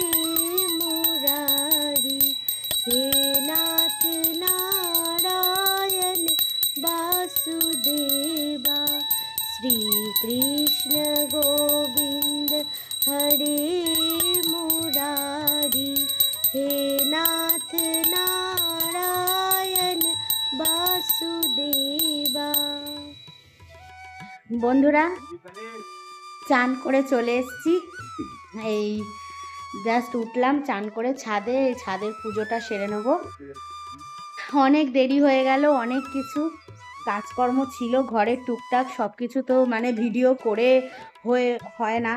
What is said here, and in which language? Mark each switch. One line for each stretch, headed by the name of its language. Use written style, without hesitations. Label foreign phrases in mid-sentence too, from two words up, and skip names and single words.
Hindi: मुरारी, हे नाथ नारायण वासुदेवा। श्री कृष्ण गोविंद हरे मुरारी, हे नाथ नारायण वासुदेवा।
Bangla: বন্ধুরা চান করে চলে এসেছি, এই জাস্ট উঠলাম চান করে ছাদে, এই ছাদের পুজোটা সেরে নেব। অনেক দেরি হয়ে গেল, অনেক কিছু কাজকর্ম ছিল ঘরের টুকটাক, সব কিছু তো মানে ভিডিও করে হয় না।